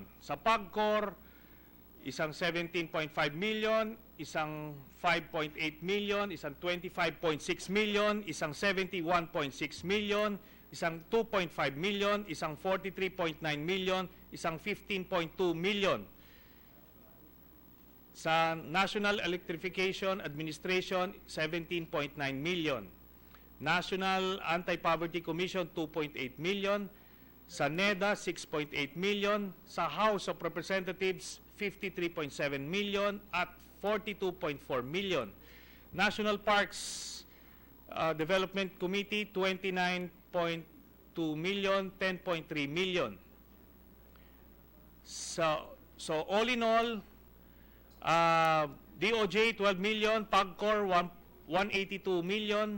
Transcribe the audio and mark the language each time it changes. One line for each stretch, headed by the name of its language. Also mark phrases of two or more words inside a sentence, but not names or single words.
Filipino: Sa PAGCOR, isang 17.5 million, isang 5.8 million, isang 25.6 million, isang 71.6 million, isang 2.5 million, isang 43.9 million, isang 15.2 million. Sa National Electrification Administration, 17.9 million. National Anti-Poverty Commission, 2.8 million. Sa NEDA, 6.8 million. Sa House of Representatives, 53.7 million at 42.4 million. National Parks Development Committee, 29.2 million, 10.3 million.
English: So all in all, DOJ 12 million, PAGCOR 182 million,